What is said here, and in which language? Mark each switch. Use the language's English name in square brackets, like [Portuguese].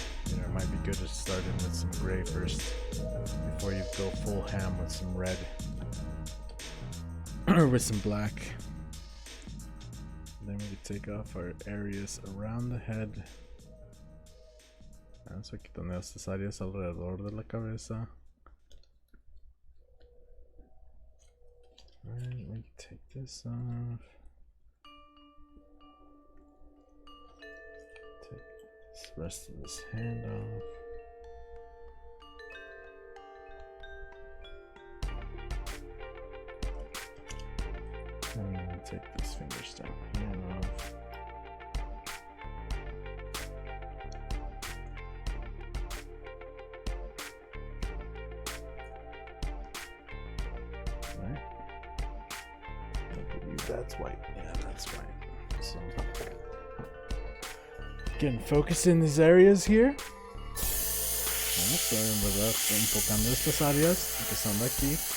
[English] You know, it might be good to start in with some gray first before you go full ham with some red or with some black. Then we can take off our areas around the head. [Spanish] Vamos a quitar estas áreas alrededor de la cabeza. [English] Alright, we can take this off. The rest of this hand off. And then take these fingers down here off. Right. I believe that's white. Yeah, that's white. So getting focused in these areas here. [Spanish] Vamos a enfocando estas áreas, empezando aquí.